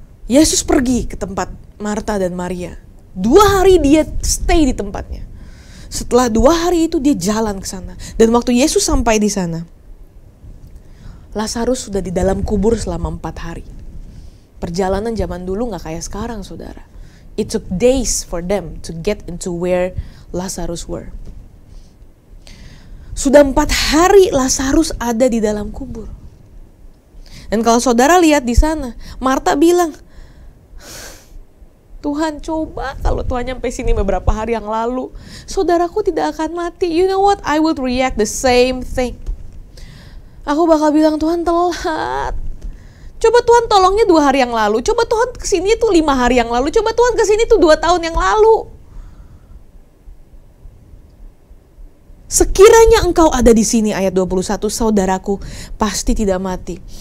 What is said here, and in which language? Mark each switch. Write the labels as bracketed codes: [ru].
[id] Yesus pergi ke tempat Marta dan Maria. 2 hari dia stay di tempatnya. Setelah 2 hari itu dia jalan ke sana. Dan waktu Yesus sampai di sana, Lazarus sudah di dalam kubur selama 4 hari. Perjalanan zaman dulu gak kayak sekarang saudara. [en] It took days for them to get into where Lazarus were. [id] Sudah 4 hari Lazarus ada di dalam kubur. Dan kalau saudara lihat di sana, Marta bilang, Tuhan, coba kalau Tuhan nyampe sini beberapa hari yang lalu, saudaraku tidak akan mati. [en] You know what? I would react the same thing. [id] Aku bakal bilang, Tuhan telat. Coba Tuhan tolongnya 2 hari yang lalu. Coba Tuhan kesini tuh 5 hari yang lalu. Coba Tuhan kesini tuh 2 tahun yang lalu. Sekiranya engkau ada di sini, ayat 21, saudaraku pasti tidak mati.